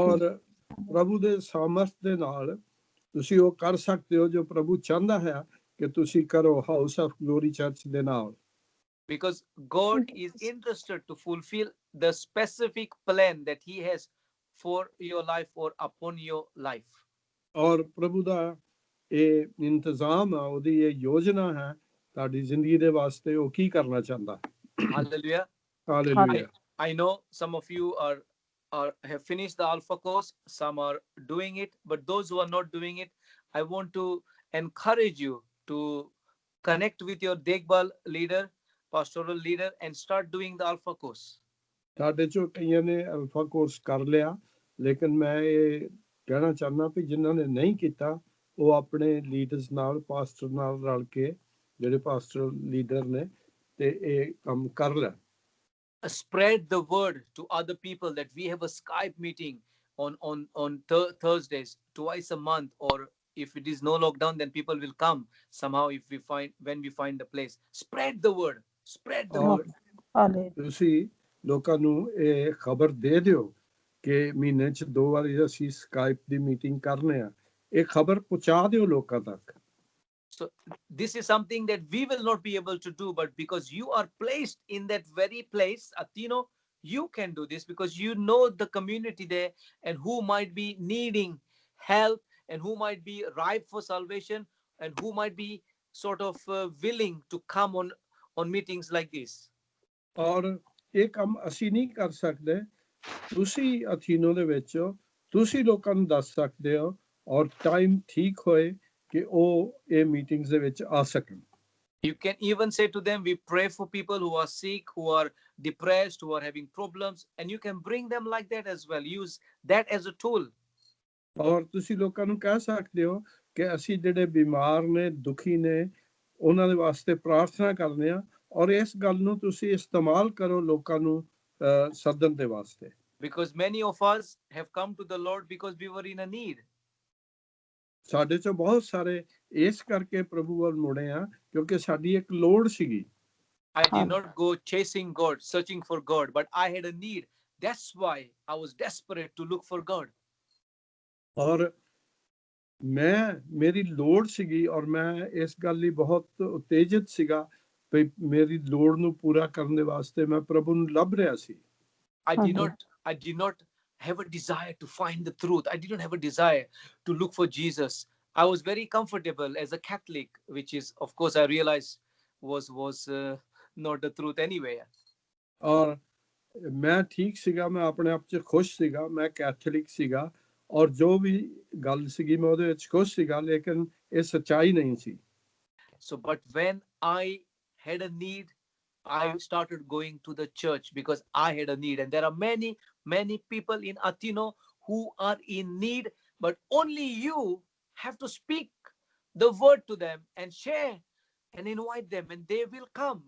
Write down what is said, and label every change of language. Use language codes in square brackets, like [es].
[pa] ਔਰ ਪ੍ਰਭੂ ਦੇ ਸਮਰਥ ਦੇ ਨਾਲ ਤੁਸੀਂ ਉਹ ਕਰ ਸਕਦੇ ਹੋ ਜੋ ਪ੍ਰਭੂ ਚਾਹੁੰਦਾ ਹੈ ਕਿ ਤੁਸੀਂ ਕਰੋ ਹਾਊਸ ਆਫ ਗਲੋਰੀ ਚਰਚ ਦੇ ਨਾਲ। [en] Because God is interested to fulfill the specific plan that He has for your life or upon your life. [pa] ਔਰ ਪ੍ਰਭੂ ਦਾ ਇਹ ਇੰਤਜ਼ਾਮ ਆ, ਉਹਦੀ ਇਹ ਯੋਜਨਾ ਹੈ ਤੁਹਾਡੀ ਜ਼ਿੰਦਗੀ ਦੇ ਵਾਸਤੇ, ਉਹ ਕੀ ਕਰਨਾ ਚਾਹੁੰਦਾ। [en] Hallelujah. Hallelujah. I know some of you have finished the Alpha course, some are doing it, but those who are not doing it, I want to encourage you to connect with your Degbal leader, pastoral leader, and start doing the Alpha course. [pa] ਸਾਡੇ ਚੋਂ ਕਈਆਂ ਨੇ alpha course ਕਰ ਲਿਆ, ਲੇਕਿਨ ਮੈਂ ਇਹ ਕਹਿਣਾ ਚਾਹੁੰਦਾ ਕਿ ਜਿਨ੍ਹਾਂ ਨੇ ਨਹੀਂ ਕੀਤਾ ਉਹ ਆਪਣੇ ਲੀਡਰਸ ਨਾਲ, ਪਾਸਟਰ ਨਾਲ ਰਲ ਕੇ, ਜਿਹੜੇ ਪਾਸਟਰ ਲੀਡਰ ਨੇ, ਤੇ ਇਹ ਕੰਮ ਕਰ ਲੈਣ। [en] Spread the word to other people that we have a Skype meeting on Thursdays twice a month, or if it is no lockdown, then people will come somehow when we find the place. Spread the word. Spread the word. [pa] ਤੁਸੀਂ ਲੋਕਾਂ ਨੂੰ ਇਹ ਖਬਰ ਦੇ ਦਿਓ ਕਿ ਮਹੀਨੇ 'ਚ 2 ਵਾਰੀ ਅਸੀਂ ਸਕਾਈਪ ਦੀ ਮੀਟਿੰਗ ਕਰਨੇ ਆ। ਇਹ ਖਬਰ ਪਹੁੰਚਾ ਦਿਓ ਲੋਕਾਂ ਤੱਕ। [en] So this is something that we will not be able to do, but because you are placed in that very place, Atino, you can do this because you know the community there and who might be needing help and who might be ripe for salvation and who might be sort of willing to come on meetings like this. [pa] ਔਰ ਇਹ ਕੰਮ ਅਸੀਂ ਨਹੀਂ ਕਰ ਸਕਦੇ, ਤੁਸੀਂ ਅਥੀਨੋ ਦੇ ਵਿੱਚ ਤੁਸੀਂ ਲੋਕਾਂ ਨੂੰ ਦੱਸ ਸਕਦੇ ਹੋ ਔਰ ਟਾਈਮ ਠੀਕ ਹੋਏ ਕਿ ਉਹ ਇਹ ਮੀਟਿੰਗਸ ਦੇ ਵਿੱਚ ਆ ਸਕਣ। [en] You can even say to them, we pray for people who are sick, who are depressed, who are having problems, and you can bring them like that as well. Use that as a tool. [pa] ਔਰ ਤੁਸੀਂ ਲੋਕਾਂ ਨੂੰ ਕਹਿ ਸਕਦੇ ਹੋ ਕਿ ਅਸੀਂ ਜਿਹੜੇ ਬਿਮਾਰ ਨੇ, ਦੁਖੀ ਨੇ, ਉਹਨਾਂ ਦੇ ਵਾਸਤੇ ਪ੍ਰਾਰਥਨਾ ਕਰਨੇ ਆ, ਔਰ ਇਸ ਗੱਲ ਨੂੰ ਤੁਸੀਂ ਇਸਤੇਮਾਲ ਕਰੋ ਲੋਕਾਂ ਨੂੰ ਸੱਦਣ ਦੇ ਵਾਸਤੇ। [en] Because many of us have come to the Lord because we were in a need. [pa] ਸਾਡੇ ਚੋਂ ਬਹੁਤ ਸਾਰੇ ਇਸ ਕਰਕੇ ਪ੍ਰਭੂ ਵੱਲ ਮੁੜੇ ਆ ਕਿਉਂਕਿ ਸਾਡੀ ਇੱਕ ਲੋੜ ਸੀਗੀ। [en] I did not go chasing God, searching for God, but I had a need. That's why I was desperate to look for God. [pa] ਔਰ ਮੇਰੀ ਲੋੜ ਸੀਗੀ ਔਰ ਮੈਂ ਇਸ ਗੱਲ ਲਈ ਬਹੁਤ ਉਤੇਜਿਤ ਸੀਗਾ ਵੀ ਮੇਰੀ ਲੋੜ ਨੂੰ ਪੂਰਾ ਕਰਨ ਦੇ ਵਾਸਤੇ ਮੈਂ ਪ੍ਰਭੂ ਨੂੰ ਲੱਭ ਰਿਹਾ ਸੀ। [en] I did not have a desire to find the truth. I did not have a desire to look for Jesus. I was very comfortable as a Catholic, which is, of course, I realized was not the truth anyway. [pa] ਔਰ ਮੈਂ ਠੀਕ ਸੀਗਾ, ਮੈਂ ਆਪਣੇ ਆਪ 'ਚ ਖੁਸ਼ ਸੀਗਾ, ਮੈਂ ਕੈਥੋਲਿਕ ਸੀਗਾ ਔਰ ਜੋ ਵੀ ਗੱਲ ਸੀਗੀ ਮੈਂ ਉਹਦੇ ਵਿੱਚ ਖੁਸ਼ ਸੀਗਾ, ਲੇਕਿਨ ਇਹ ਸੱਚਾਈ ਨਹੀਂ ਸੀ। [en] So, but when I had a need, I started going to the church because I had a need. And there are many people in Athino who are in need, but only you have to speak the word to them and share and invite them, and they will come.